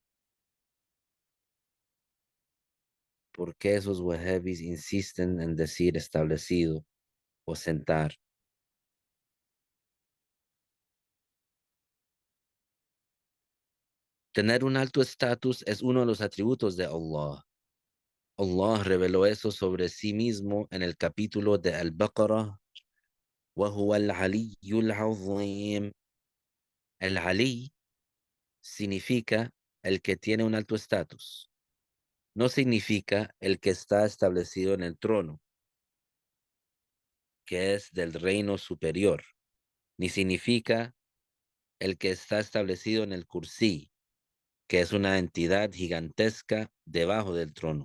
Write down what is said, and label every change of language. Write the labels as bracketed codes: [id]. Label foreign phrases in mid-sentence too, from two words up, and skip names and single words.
[es] ¿Por qué esos wahhabis insisten en decir establecido o sentar? Tener un alto estatus es uno de los atributos de Allah. Allah reveló eso sobre sí mismo en el capítulo de Al-Baqarah. [ar] وَهُوَ الْعَلِيُّ الْعَظِيمُ. [es] El Ali significa el que tiene un alto estatus. No significa el que está establecido en el trono, que es del reino superior, ni significa el que está establecido en el Kursí, que es una entidad gigantesca debajo del trono.